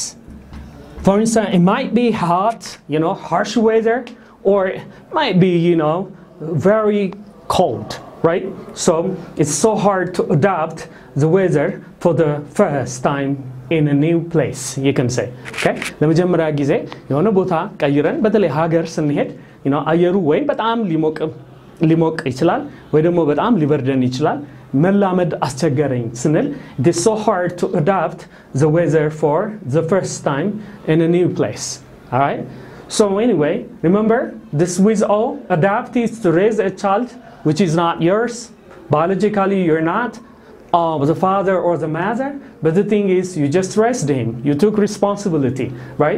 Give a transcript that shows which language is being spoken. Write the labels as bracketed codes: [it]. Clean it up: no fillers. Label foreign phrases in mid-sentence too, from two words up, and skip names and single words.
[en] For instance, it might be hot, you know, harsh weather, or it might be, you know, very cold, right? So it's so hard to adapt the weather for the first time in a new place, you can say. [am] Okay? ለመጀመሪያ ጊዜ የሆነ ቦታ ቀይረን በተለይ ሀገር ስንሄድ, [en] you know, [am] አየሩ ወይ በጣም ሊሞቅ ይችላል ወይ ደግሞ በጣም ሊበርደን ይችላል። መላመድ አስቸገረኝ ስንል, [en] it is so hard to adapt the weather for the first time in a new place. All right? So anyway, remember this with all, adapt is to raise a child which is not yours. Biologically you're not the father or the mother, but the thing is you just raised him, you took responsibility, right?